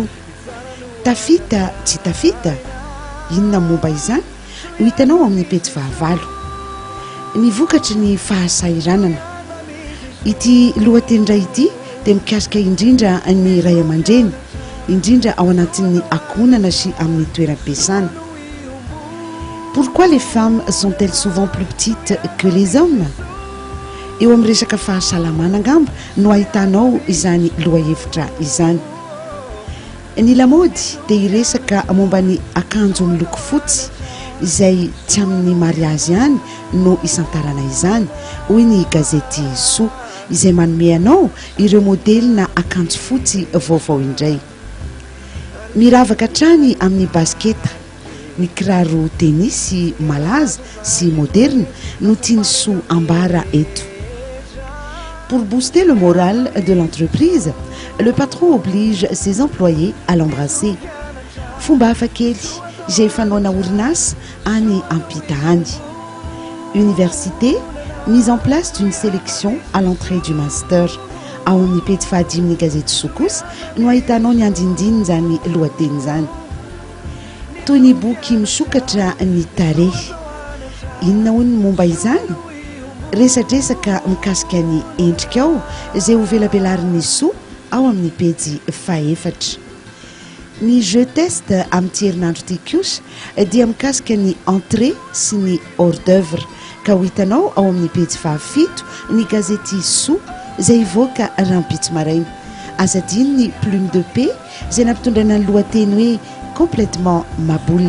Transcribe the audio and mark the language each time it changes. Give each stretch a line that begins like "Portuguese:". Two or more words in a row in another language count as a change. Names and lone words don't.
Malagasy: Tafita tsy tafita, inona momba izany no hitanao amin'ny pejy 9. Ny vokatry ny fahasairanana. Ity lohateny iray ity dia mikasika indrindra ny ray aman-dreny, indrindra ao anatin'ny ankohonana sy amin'ny toeram-piasana.
French: Pourquoi les femmes sont-elles souvent plus petites que les hommes?
Malagasy: Eo amin'ny resaka fahasalamana angamba no ahitanao izany lohahevitra izany. Ny lamody dia iresaka momba ny akanjo miloko fotsy izay tsy amin'ny mariazy ihany no isantarana izany, hoy ny gazety so izay manome anao ireo modelina akanjo fotsy vaovao indray. Miravaka trany amin'ny basketa, ny kiraro tenisy malaza sy moderne no tiany so ambara eto.
French: Pour booster le moral de l'entreprise, le patron oblige ses employés à l'embrasser.
Malagasy: Fomba hafakely izay fanaona orinasa any ampita any.
French: Université, mise en place d'une sélection à l'entrée du master.
Malagasy: Ao amin'ny pejy 5 gazety so kosa no ahitanao ny andindiny zany lohateny zany. Toy ny boky misokatra ny tarehy. Inona hoy ny momba izany? Resadresaka mikasika ny endrika ao izay ho velabelarin'ny so ao amin'ny pejy 4. Ny
French: jeu test
Malagasy: amin'ny herinandro ity kosa dia mikasika ny entrée sy ny
French: hors d'œuvre
Malagasy: ka ho hitanao ao amin'ny pejy 7 ny gazety so izay hivoaka rampitso maraina. Azadiny ny
French: plume de paix
Malagasy: izay nampitondrana ny lohateny hoe
French: complètement maboule.